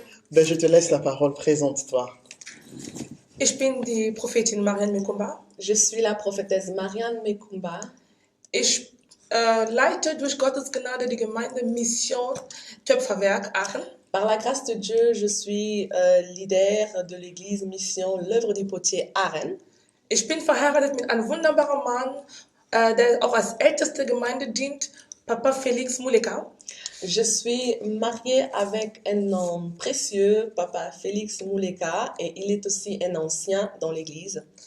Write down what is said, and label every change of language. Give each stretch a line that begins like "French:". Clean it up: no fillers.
French: Ben, je te laisse la parole, présente-toi.
German: Ich bin die Prophetin Marianne Mekumba.
French: Je suis la prophétesse Marianne Mekumba.
German: Ich leite durch Gottes Gnade die Gemeinde Mission Töpferwerk Aachen.
French: Par la grâce de Dieu, je suis leader de l'église Mission l'œuvre du potier Aachen.
German: Ich bin verheiratet mit einem wunderbaren Mann, der auch als älteste Gemeinde dient, Papa Felix Muleka.
French: Je suis mariée avec un homme précieux, Papa Felix Muleka, et il est aussi un ancien dans l'église.